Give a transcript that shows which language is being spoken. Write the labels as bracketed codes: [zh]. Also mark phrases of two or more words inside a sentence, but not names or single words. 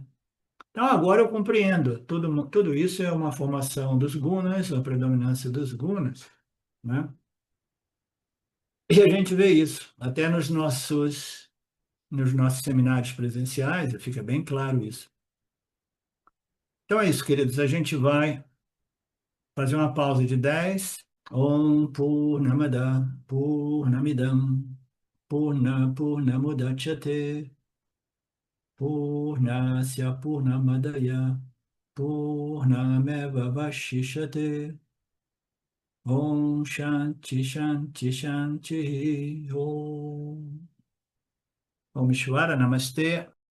[pt] Então agora eu compreendo, tudo isso é uma formação dos gunas, a predominância dos gunas, né? E a gente vê isso até nos nossos seminários presenciais, fica bem claro isso. Então é isso, queridos, a gente vai fazer uma pausa de 10. [sa] Om Purnamada Purnamidam Purnamudachyate Purnasya Purnamadaya Purnameva Vashishate Om Shanti Shanti Shanti Om Om Ishvara Namaste.